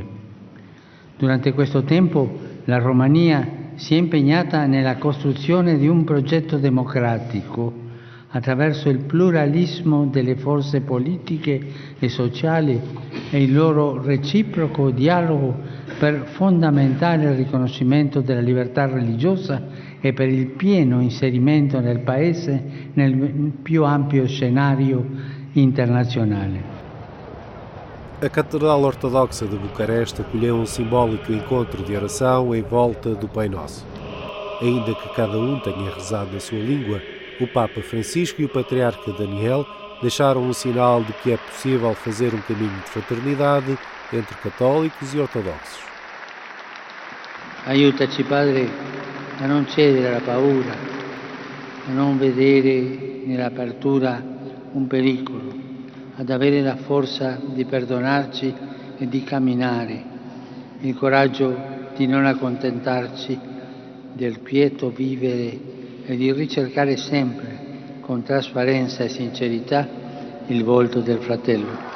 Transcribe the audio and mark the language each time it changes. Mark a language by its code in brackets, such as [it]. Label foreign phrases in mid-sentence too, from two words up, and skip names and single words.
[it] Durante questo tempo la Romania si è impegnata nella costruzione di un progetto democratico attraverso il pluralismo delle forze politiche e sociali e il loro reciproco dialogo per fondamentare il riconoscimento della libertà religiosa e per il pieno inserimento nel Paese nel più ampio scenario internazionale. [pt] A Catedral Ortodoxa de Bucareste acolheu um simbólico encontro de oração em volta do Pai Nosso. Ainda que cada um tenha rezado na sua língua, o Papa Francisco e o Patriarca Daniel deixaram um sinal de que é possível fazer um caminho de fraternidade entre católicos e ortodoxos. [it] Aiutaci, Padre, a non cedere alla paura, a non vedere nell'apertura un pericolo, ad avere la forza di perdonarci e di camminare, il coraggio di non accontentarci del quieto vivere e di ricercare sempre, con trasparenza e sincerità, il volto del fratello.